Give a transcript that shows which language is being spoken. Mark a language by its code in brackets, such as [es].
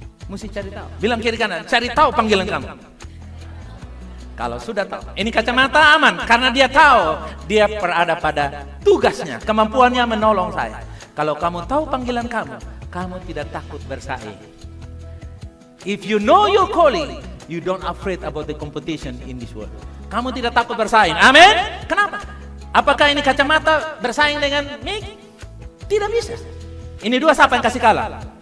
[id] Mesti cari tahu. Bilang kiri kanan, cari tahu panggilan kamu. Kalau sudah tahu, ini kacamata aman karena dia tahu dia berada pada tugasnya, kemampuannya menolong saya. Kalau kamu tahu panggilan kamu, kamu tidak takut bersaing. [en] If you know your calling, you don't afraid about the competition in this world. [id] Kamu tidak takut bersaing. Amin. Kenapa? Apakah ini kacamata bersaing dengan Mick? Tidak bisa. Ini dua siapa yang kasih kalah?